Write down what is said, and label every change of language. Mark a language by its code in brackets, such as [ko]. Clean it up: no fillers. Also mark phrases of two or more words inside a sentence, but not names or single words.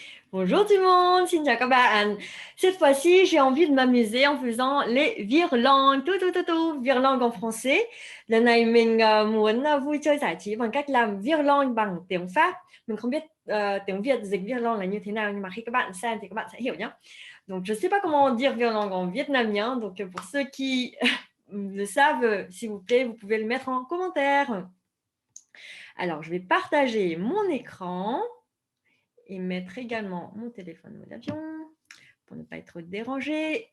[fr] Bonjour tout le monde, [vi] xin chào các bạn. [fr] Cette fois-ci, j'ai envie de m'amuser en faisant les virelangues. Virelangues en français. [vi] Lần này mình muốn vui chơi giải trí bằng cách làm virelangue bằng tiếng Pháp. Mình không biết tiếng Việt dịch virelangue là như thế nào, nhưng mà khi các bạn xem thì các bạn sẽ hiểu nhé. [fr] Donc, je ne sais pas comment dire virelangue en vietnamien. Donc, pour ceux qui le savent, s'il vous plaît, vous pouvez le mettre en commentaire. Alors, je vais partager mon écran et mettre également mon téléphone mode avion pour ne pas être dérangé.